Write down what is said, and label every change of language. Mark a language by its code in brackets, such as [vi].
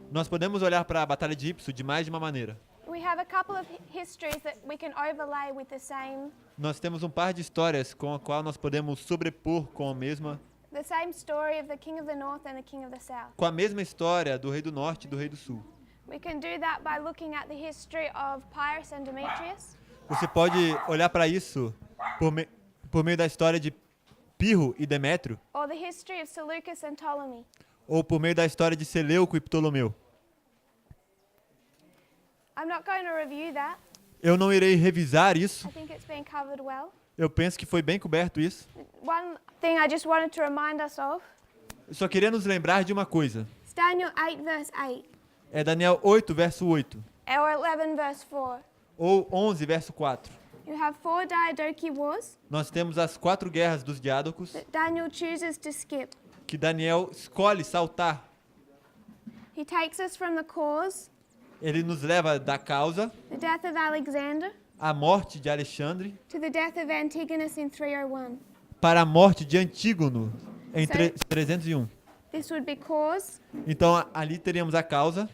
[pt] Nós podemos olhar para a Batalha de Ipso de mais de uma maneira. [en] We have a couple of histories that we can overlay with the same [pt] Nós temos um par de histórias com a qual nós podemos sobrepor com [en] the same story of the king of the north and the king of the south. [pt] a mesma história do rei do norte e do rei do sul. [en] We can do that by looking at the history of Pyrrhus and Demetrius, [pt] Você pode olhar para isso por meio da história de Pirro e Demétrio, [en] or the history of Seleucus and Ptolemy. [pt] ou por meio da história de Seleuco e Ptolomeu. [en] I'm not going to review that. [pt] Eu não irei revisar isso. [en] I think it's been covered well. [pt] Eu penso que foi bem coberto isso. [en] One thing I just wanted to remind us of [pt] Eu só queria nos lembrar de uma coisa. [en] is Daniel 8 verse 8 [pt] É Daniel 8, verso 8, [en] or 11 verse 4. [pt] ou 11, verso 4. [en] You have 4 Diadochi wars [pt] Nós temos as 4 guerras dos diádocos [en] that Daniel chooses to skip. [pt] que Daniel escolhe saltar. [en] He takes us from the cause, [pt] Ele nos leva da causa, [en] the death of Alexander, [pt] a morte de Alexandre, [en] to the death of Antigonus in 301. [pt] para a morte de Antígono em Sei. 301. [en] This would be cause [pt] Então ali teríamos a causa